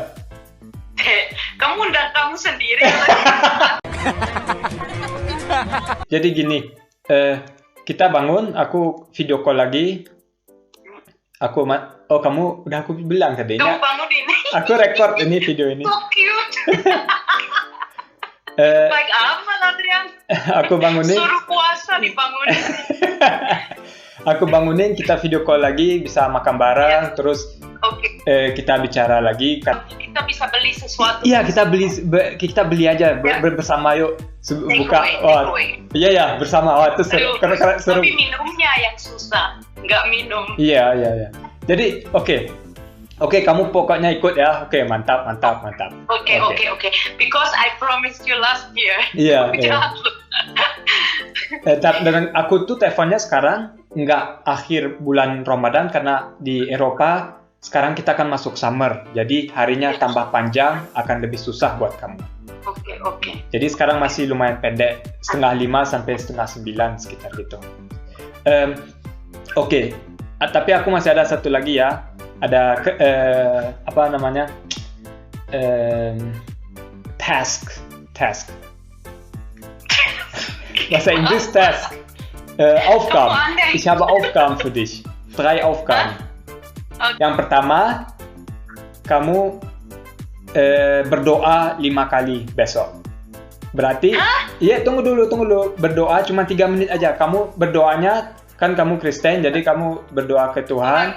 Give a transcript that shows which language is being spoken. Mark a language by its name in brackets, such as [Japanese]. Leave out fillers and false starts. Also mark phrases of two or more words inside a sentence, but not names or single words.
[Indonesian] Kamu undang kamu sendiri. Jadi gini, kita bangun, aku [English] video call [Indonesian] lagi. Kamu udah aku bilang tadi. Kamu bangun ini. Aku record ini video ini. [English] So cute. Like aman Adrian. [Indonesian] Aku bangunin. Suruh puasa dibangunin. Aku bangunin, kita [English] video call [Indonesian] lagi, bisa makan bareng, terus kita bicara lagi. Kita bisa beli sesuatu. Iya, kita beli aja bersama, yuk buka. Iya ya, bersama. Itu seru. Tapi minumnya yang susah, nggak minum. Iya. Jadi, oke, kamu pokoknya ikut ya. Oke, mantap. Okay. [English] Because I promised you last year. [Indonesian] Iya. Dan aku tuh teleponnya sekarang nggak akhir bulan Ramadan karena di Eropa sekarang kita akan masuk summer. Jadi harinya tambah panjang, akan lebih susah buat kamu. Oke. Jadi sekarang masih lumayan pendek, 8:30 sampai 8:30 sekitar gitu. Oke. Tapi aku masih ada satu lagi ya. Ada apa namanya? Task. Bahasa Inggris Task. [German] Aufgaben. Ich habe Aufgaben für dich. 3 Aufgaben. [Indonesian] Okay. Yang pertama, kamu berdoa 5 kali besok. Berarti, iya tunggu dulu. Berdoa cuma 3 menit aja. Kamu berdoanya, kan kamu Kristen, jadi kamu berdoa ke Tuhan.